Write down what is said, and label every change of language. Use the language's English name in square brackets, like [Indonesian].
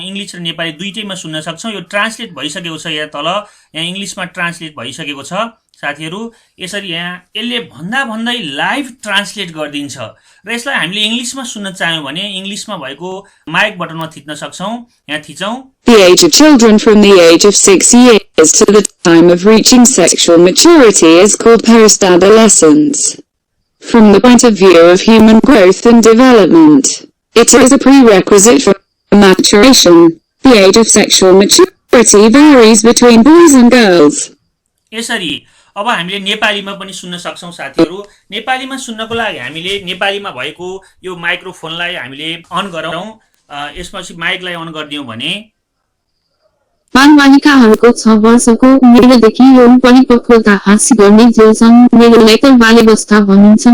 [Nepali] English र नेपाली दुईटैमा सुन्न सक्छौँ। यो ट्रान्सलेट भइसकेको छ। यहाँ तल यहाँ इङ्ग्लिसमा ट्रान्सलेट भइसकेको छ। साथीहरू यसरी यहाँ यसले भन्दै लाइभ ट्रान्सलेट गरिदिन्छ र यसलाई हामीले इङ्ग्लिसमा सुन्न चाह्यौँ भने इङ्ग्लिसमा भएको माइक बटनमा थिच्न सक्छौँ। यहाँ थिचौँ। [English] The age of children from the age of 6 years to the time of reaching sexual maturity is called post-adolescence. From the point of view of human growth and development, it is a prerequisite for maturation. The age of sexual maturity varies between boys and girls. [Nepali] यसरी अब हामीले नेपालीमा पनि सुन्न सक्छौँ साथीहरू। नेपालीमा सुन्नको लागि हामीले नेपालीमा भएको यो माइक्रोफोनलाई हामीले अन गरौँ। यसपछि माइकलाई अन गरिदियौँ भने बालबालिकाहरूको 6 वर्षको उमेरदेखि यौन परिपक्वता हासिल गर्ने जेलसम्म बाल्यावस्था भनिन्छ।